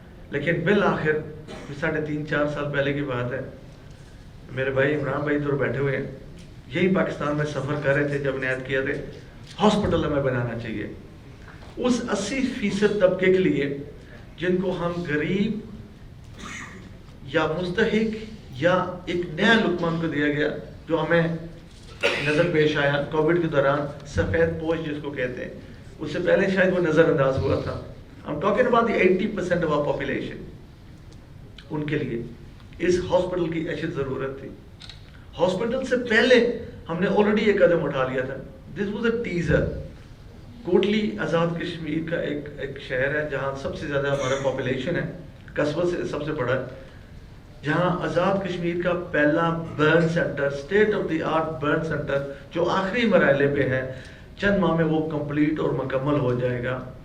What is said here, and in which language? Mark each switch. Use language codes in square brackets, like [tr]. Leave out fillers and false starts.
[ur] لیکن بالآخر 3.5-4 سال پہلے کی بات ہے، میرے بھائی عمران بھائی ادھر بیٹھے ہوئے ہیں، یہی پاکستان میں سفر کر رہے تھے جب نیت کیا تھے ہاسپٹل ہمیں بنانا چاہیے اس 80% طبقے کے لیے جن کو ہم غریب یا مستحق یا ایک نیا لقمہ ان کو دیا گیا جو ہمیں نظر پیش آیا کووڈ کے دوران، سفید پوش جس کو کہتے ہیں. اس سے پہلے شاید وہ نظر انداز ہوا تھا. [en] I'm talking about the 80% of our population. [ur] ان کے لیے اس ہاسپٹل کی اشد ضرورت تھی. ہاسپٹل سے پہلے ہم نے آلریڈی ایک قدم اٹھا لیا تھا. [en] This was a teaser. [ur] Kotli Azad Kashmir کا ایک شہر ہے جہاں سب سے زیادہ ہمارا پاپولیشن ہے، قصبہ سے سب سے بڑا ہے، جہاں آزاد کشمیر کا پہلا burn centre, state of the art burn centre جو آخری مرحلے پہ ہے، چند ماہ میں وہ کمپلیٹ اور مکمل ہو جائے گا.